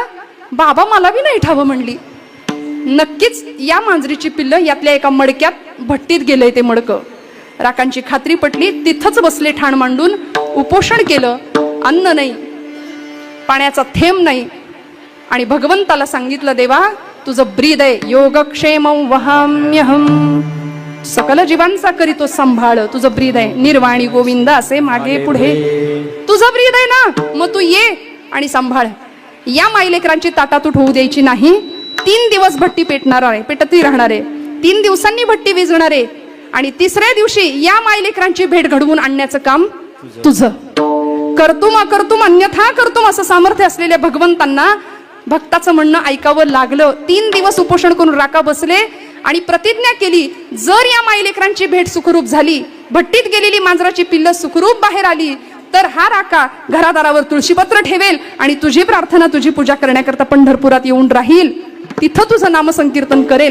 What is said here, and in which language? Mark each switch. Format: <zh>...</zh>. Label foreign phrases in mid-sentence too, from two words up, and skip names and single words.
<mr>बाबा मला बी नाही ठावं म्हणली. नक्कीच या मांजरीची पिल्लं यातल्या एका मडक्यात भट्टीत गेलंय ते मडकं. राकांची खात्री पटली. तिथंच बसले ठाण मांडून, उपोषण केलं. अन्न नाही, पाण्याचा थेंब नाही. आणि भगवंताला सांगितलं, देवा तुझं ब्रीद आहे,</mr> <sa>योगक्षेमं वहाम्यहम,</sa> <mr>सकल जीवांचा करीतो सांभाळ, तुझं ब्रीद आहे. निर्वाणी गोविंद असे मागे पुढे, तुझं ब्रीद आहे ना, मग तू ये आणि सांभाळ. या माईलेकरांची ताटातूट होऊ द्यायची नाही. 3 दिवस भट्टी पेटणार आहे, पेटती राहणार आहे. 3 दिवसांनी भट्टी विझणार आहे. आणि तिसऱ्या दिवशी या माईलेकरांची भेट घडवून आणण्याचं काम तुझं.</mr> <sa>कर्तुम अकर्तुम अन्यथा कर्तुम</sa> <mr>असं सामर्थ्य असलेल्या भगवंतांना भक्ताचं म्हणणं ऐकावं लागलं. 3 दिवस उपोषण करून राका बसले आणि प्रतिज्ञा केली, जर या माईलेकरांची भेट सुखरूप झाली, भट्टीत गेलेली मांजराची पिल्लं सुखरूप बाहेर आली, तर हा राका घरादारावर तुळशीपत्र ठेवेल आणि तुझी प्रार्थना, तुझी पूजा करण्याकरता पंढरपुरात येऊन राहील, तिथं तुझं नामसंकीर्तन करेल.</mr>